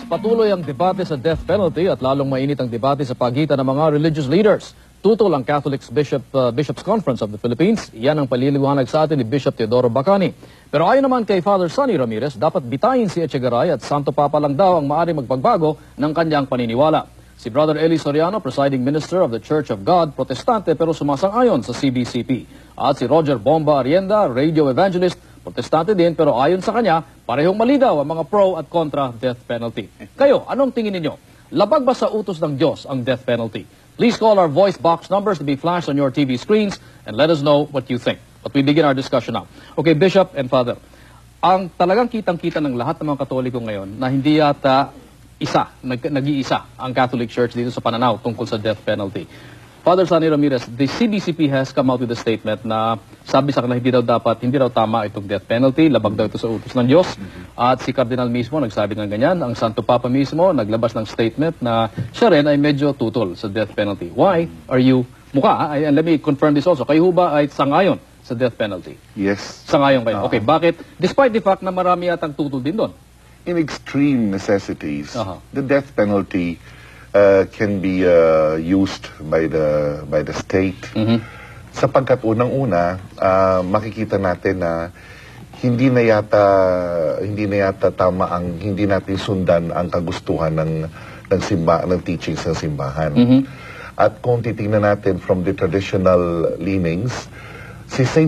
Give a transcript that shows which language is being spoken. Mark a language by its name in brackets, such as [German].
[Filipino] patuloy ang debate sa death penalty at lalong mainit ang debate sa pagitan ng mga religious leaders. Tutol ang Bishops' Conference of the Philippines. Yan ang paliliwanag sa atin ni Bishop Teodoro Bacani. Pero ayon naman kay Father Sonny Ramirez, dapat bitayin si Echegaray at Santo Papa lang daw ang maaaring magpagbago ng kanyang paniniwala. Si Brother Eli Soriano, presiding minister of the Church of God, protestante pero sumasang-ayon sa CBCP. At si Roger Bomba Arienda, radio evangelist, protestante din pero ayon sa kanya, parehong malinaw ang mga pro at kontra death penalty. Kayo, anong tingin ninyo? Labag ba sa utos ng Diyos ang death penalty? [English] Please call our voice box numbers to be flashed on your TV screens and let us know what you think. But we begin our discussion now. [Filipino] Okay, Bishop and Father, ang talagang kitang-kita ng lahat ng mga Katoliko ngayon na hindi yata nag-iisa ang Catholic Church dito sa pananaw tungkol sa death penalty. Father Sonny Ramirez, [English] the CBCP has come out with a statement [Filipino] na sabi sa kanila hindi raw tama itong death penalty, labag daw ito sa utos ng Diyos. At si Cardinal mismo nagsabi ng ganyan, ang Santo Papa mismo naglabas ng statement na siya rin ay medyo tutol sa death penalty. [English] Why are you, and let me confirm this also, [Filipino] kayo ba ay sangayon sa death penalty? [English] Yes. [Filipino] Sangayon kayo. Okay, bakit? [English] Despite the fact [Filipino] na marami yatang tutol din doon. [English] In extreme necessities, the death penalty can be used by the state. [Filipino] Sapagkat unang-una, makikita natin na hindi na yata tama ang hindi natin sundan ang kagustuhan ng teachings ng simbahan. At kung titingnan natin [English] from the traditional leanings, [Filipino] si St.